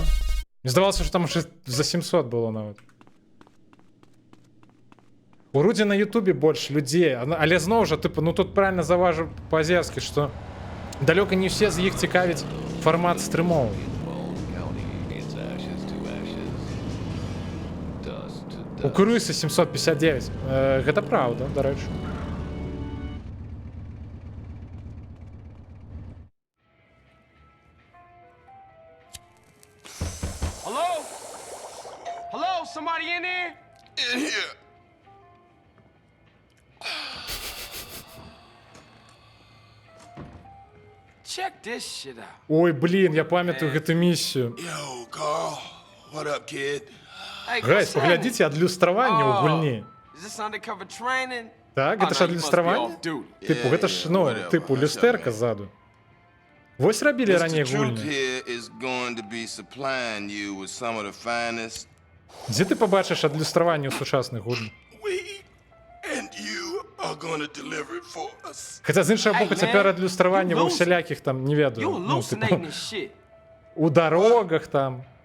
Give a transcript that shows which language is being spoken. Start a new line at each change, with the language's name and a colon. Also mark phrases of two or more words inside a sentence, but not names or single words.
Belarusian: Мне здавалося, што там уже за 700 было нават. У Руді на Ютубе больш людзей, але зноў жа, тыпу, ну тут правильно заважу па-азерскі, што далёка не ўсе з іх цікавіць фармат стрымоў. У Крыса 759. Гэта праўда, дарэчы.
English: Hello? Hello? Somebody in there? In here. Check this shit out.
Belarusian: Ой, блін, я памятаю гэту місію.
English: Yo, Carl. What up, kid? Hey,
Belarusian: Гайс, паглядзіце, адлюстраванне ў гульні.
English: Is this undercover training?
Belarusian: Так, гэта ж адлюстраванне? Тыпу, гэта ж, ну, тыпу, люстэрка ззаду. Вось рабілі раней гульні. Дзе ты пабачыш адлюстраванне ў сучасных гульнях? Хаця з іншага боку цяпер адлюстраванне ва ўсялякіх там, не ведаю, ну, тыпу, у дарогах там.